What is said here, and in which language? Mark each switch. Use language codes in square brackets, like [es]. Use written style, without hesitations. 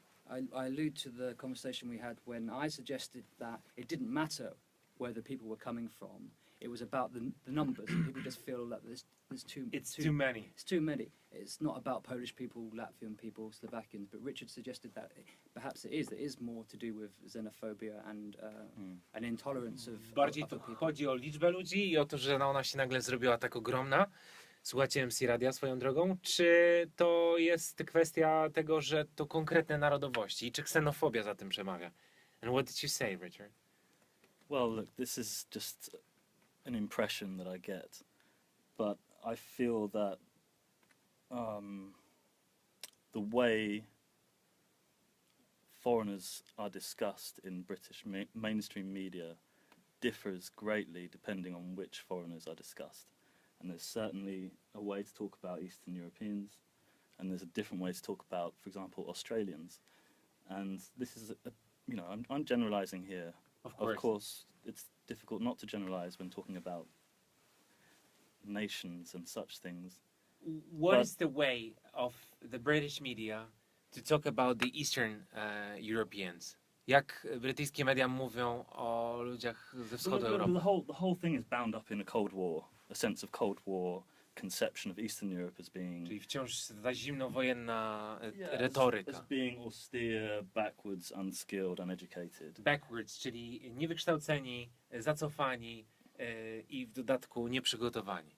[en] I allude to the conversation we had when I suggested that it didn't matter where the people were coming from. It was about the numbers. And people just feel that there's too many. It's too many. It's not about Polish people, Latvian people, Slovakians. But Richard suggested that perhaps it is more to do with xenophobia and an intolerance of [pl] Bardziej [en] other [pl] tu [en] people. [pl] chodzi o liczbę ludzi i o to, że ona się nagle zrobiła tak ogromna. Słuchacie MC Radia swoją drogą? Czy to jest kwestia tego, że to konkretne narodowości i czy ksenofobia za tym przemawia? [en] And what did you say, Richard? Well, look, this is just an impression that I get, but I feel that the way foreigners are discussed in British mainstream media differs greatly depending on which foreigners are discussed. And there's certainly a way to talk about Eastern Europeans, and there's a different way to talk about, for example, Australians. And this is, I'm generalizing here. Of course, it's difficult not to generalize when talking about nations and such things. What is the way of the British media to talk about the Eastern Europeans? [pl] Jak brytyjskie media mówią o ludziach ze wschodu Europy? [en] The whole thing is bound up in a Cold War, a sense of Cold War conception of Eastern Europe as being... [pl] Czyli wciąż ta zimnowojenna retoryka. [en] As being austere, backwards, unskilled, uneducated. [pl] Backwards, czyli niewykształceni, zacofani i w dodatku nieprzygotowani.